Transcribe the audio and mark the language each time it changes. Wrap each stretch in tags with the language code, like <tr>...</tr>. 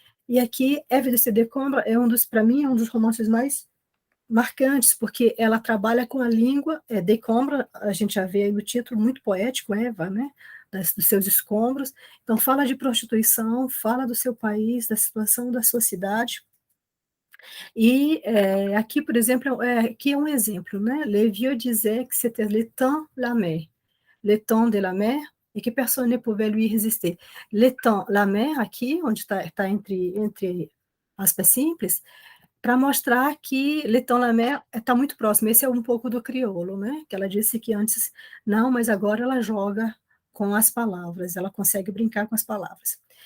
<pt>E aqui, Eve de Sédécombre para mim, é um dos romances mais marcantes, porque ela trabalha com a língua, Décombre, a gente já vê aí no título, muito poético, Eva, né? Dos seus escombros. Então, fala de prostituição, fala do seu país, da situação da sua cidade. E aqui, por exemplo, aqui é um exemplo, né?</pt> <fr>Les vieux disaient que c'était le temps la mer, le temps de la mer, e que personne ne pouvait lui résister. Le temps, la mer,</fr> <pt>aqui, onde está entre aspas simples, para mostrar que Le Temps la Mer está muito próximo. Esse é um pouco do crioulo, né? Que ela disse que antes não, mas agora ela joga com as palavras, ela consegue brincar com as palavras.</pt>